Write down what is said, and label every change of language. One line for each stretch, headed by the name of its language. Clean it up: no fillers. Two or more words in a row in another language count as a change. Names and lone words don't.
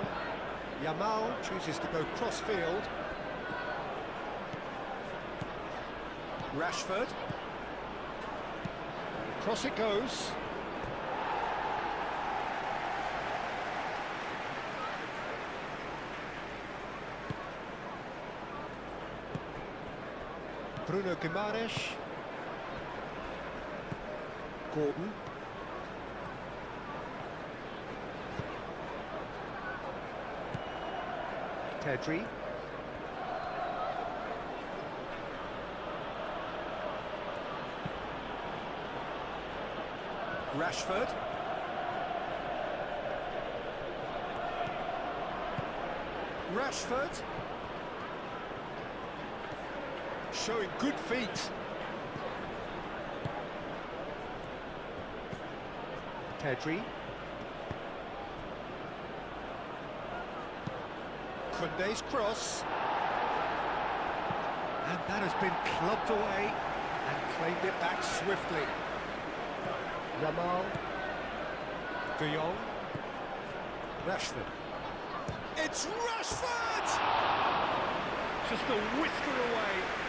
English: Yamal chooses to go cross-field. Rashford. Cross it goes. Bruno Guimaraes. Gordon. Pedri. Rashford. Rashford. Showing good feet. Pedri. Koundé's cross. And that has been clubbed away and claimed it back swiftly. Yamal. De Jong. Rashford. It's Rashford! Just a whisker away.